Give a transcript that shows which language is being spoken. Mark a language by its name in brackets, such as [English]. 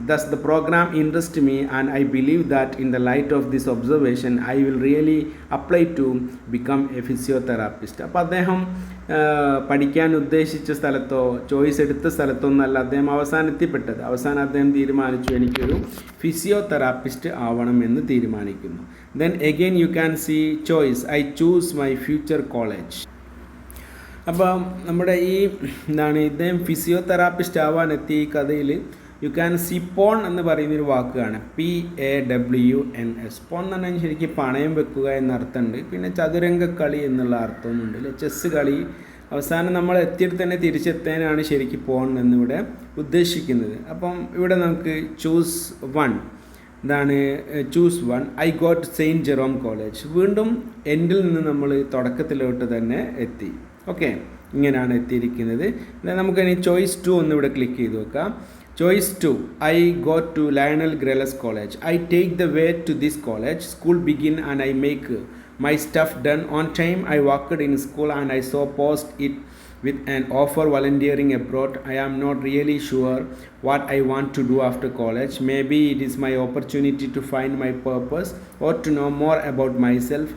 [English] Thus, the program interests me, and I believe that in the light of this observation, I will really apply to become a physiotherapist. [Malayalam] അപ്പോൾ അദ്ദേഹം പഠിക്കാൻ ഉദ്ദേശിച്ച സ്ഥലത്തോ choice എടുത്ത സ്ഥലത്തോ ഒന്നല്ല അദ്ദേഹം എത്തിപ്പെട്ടത്. അവസാനം അദ്ദേഹം തീരുമാനിച്ചു, എനിക്കൊരു ഫിസിയോതെറാപ്പിസ്റ്റ് ആവണം എന്ന് തീരുമാനിക്കുന്നു. [English] Then again you can see choice, I choose my future college. [Malayalam] അപ്പം നമ്മുടെ ഇദ്ദേഹം ഫിസിയോതെറാപ്പിസ്റ്റ് ആവാൻ എത്തിയ ഈ കഥയിൽ [English] you can see pawn [Malayalam] എന്ന് പറയുന്നൊരു വാക്കാണ്, [English] PAWNS. [Malayalam] പോൺ എന്ന് പറഞ്ഞാൽ ശരിക്കും പണയം വെക്കുക എന്ന അർത്ഥമുണ്ട്. പിന്നെ ചതുരംഗ കളി എന്നുള്ള അർത്ഥവുമുണ്ട് അല്ലെ, ചെസ്സ് കളി. അവസാനം നമ്മൾ എത്തിയിട്ട് തന്നെ തിരിച്ചെത്താനാണ് ശരിക്കും പോൺ എന്നിവിടെ ഉദ്ദേശിക്കുന്നത്. അപ്പം ഇവിടെ നമുക്ക് ചൂസ് വൺ, എന്താണ് choose one. [English] I got Saint Jerome college. [Malayalam] വീണ്ടും എൻഡിൽ നിന്ന് നമ്മൾ തുടക്കത്തിലോട്ട് തന്നെ എത്തി. ഓക്കെ, ഇങ്ങനെയാണ് എത്തിയിരിക്കുന്നത്. നമുക്കിനി ചോയ്സ് 2 ഒന്നിവിടെ ക്ലിക്ക് ചെയ്ത് വെക്കാം. [English] Choice 2, I got to Lionel Grellus college. I take the way to this college. School begin and I make my stuff done on time. I worked in school and I saw post it with an offer volunteering abroad. I am not really sure what I want to do after college. Maybe it is my opportunity to find my purpose or to know more about myself.